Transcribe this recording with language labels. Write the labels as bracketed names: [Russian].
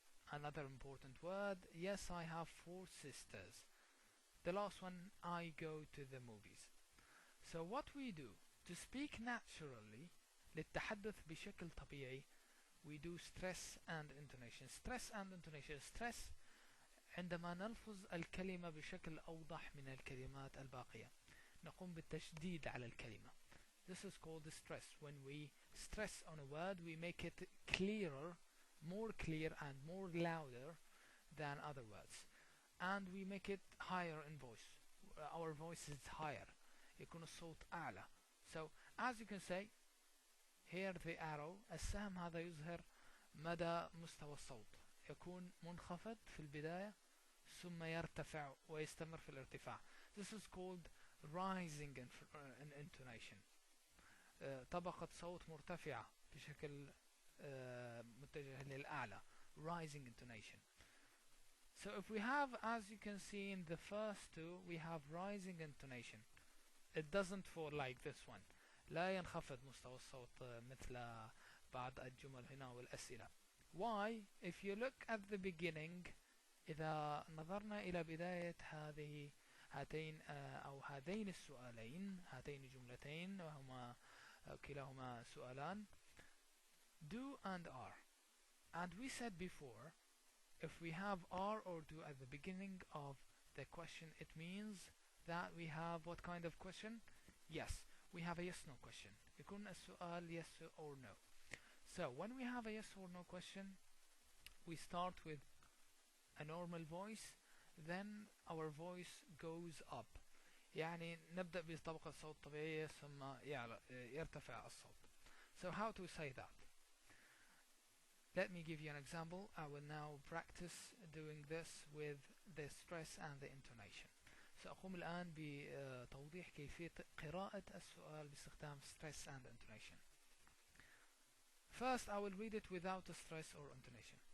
[English] Another important word, yes, I have 4 sisters. The last one, I go to the movies. So what we do to speak naturally, [Arabic] للتحدث بشكل طبيعي, [English] we do stress and intonation. Stress and intonation. [Arabic] Stress عندما نلفظ الكلمة بشكل أوضح من الكلمات الباقية، نقوم بالتشديد على الكلمة. [English] This is called stress. When we stress on a word, we make it clearer, more clear and more louder than other words, and we make it higher in voice. Our voice is higher. [Arabic] يكون الصوت أعلى. [English] So as you can say, here the arrow, [Arabic] السهم هذا يظهر مدى مستوى الصوت. يكون منخفض في البداية ثم يرتفع ويستمر في الارتفاع. [English] This is called rising in intonation. [Arabic] طبقة صوت مرتفعة بشكل متجه للأعلى. [English] Rising intonation. So if we have, as you can see in the first two, we have rising intonation. It doesn't fall like this one. [Arabic] لا ينخفض مستوى الصوت مثل بعض الجمل هنا والأسئلة. [English] Why? If you look at the beginning, [Arabic] إذا نظرنا إلى بداية هاتين أو هذين السؤالين، هاتين الجملتين وهما كلاهما سؤالان do and are. [English] And we said before, if we have are or do at the beginning of the question, it means that we have what kind of question? Yes, we have a yes no question. [Arabic] يكون السؤال [English] yes or no. So when we have a yes or no question, we start with a normal voice, then our voice goes up. [Arabic] يعني نبدأ بطبقة صوت طبيعية ثم يرتفع الصوت. [English] So how to say that? Let me give you an example. I will now practice doing this with the stress and the intonation. [Arabic] سأقوم الآن بتوضيح كيفية قراءة السؤال باستخدام stress and intonation. [English] First I will read it without stress or intonation.